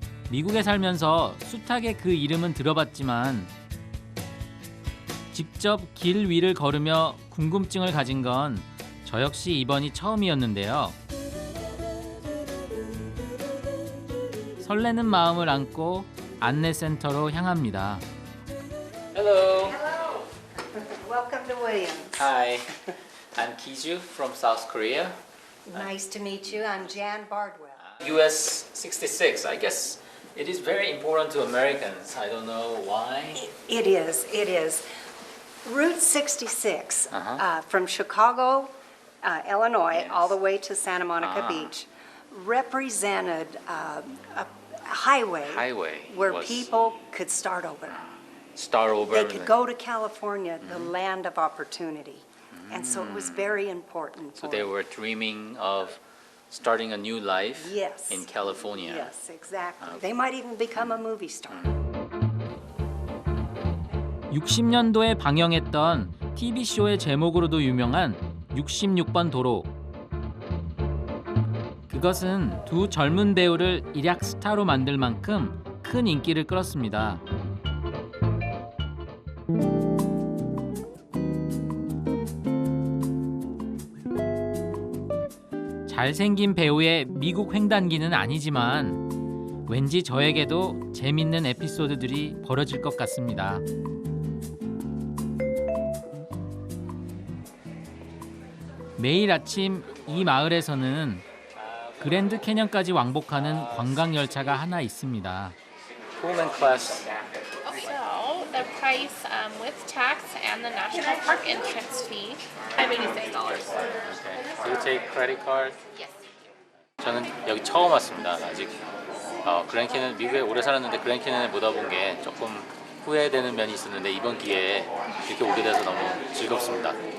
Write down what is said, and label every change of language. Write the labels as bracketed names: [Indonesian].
[Korean] 미국에 살면서 숱하게 그 이름은 들어봤지만 직접 길 위를 걸으며 궁금증을 가진 건 저 역시 이번이 처음이었는데요. 설레는 마음을 안고 안내센터로 향합니다. [English] Hello. Hello. Welcome to Williams. Hi, I'm Kiju from South Korea. Nice to meet you. I'm Jan Bardwell. US 66. I guess it is very important to Americans. I don't know why. It is. It is. Route 66 from Chicago, Illinois, all the way to Santa Monica Beach, represented a highway where people could start over. They could go to California, the land of opportunity. And so it was very important. So they were dreaming of starting a new life in California. Yes, exactly. They might even become a movie star. [Korean] 60년도에 방영했던 TV쇼의 제목으로도 유명한 66번 도로. 그것은 두 젊은 배우를 일약 스타로 만들 만큼 큰 인기를 끌었습니다. 잘생긴 배우의 미국 횡단기는 아니지만 왠지 저에게도 재밌는 에피소드들이 벌어질 것 같습니다. 매일 아침 이 마을에서는 그랜드 캐년까지 왕복하는 관광 열차가 하나 있습니다. [English] Pullman class. So the price with tax and the national park entrance fee, $86. Okay. Do you take credit card? Yes. [Korean] 저는 여기 처음 왔습니다. 아직 그랜드 캐년 미국에 오래 살았는데 그랜드 캐년에 못 와본 게 조금 후회되는 면이 있었는데 이번 기회에 이렇게 오게 돼서 너무 즐겁습니다.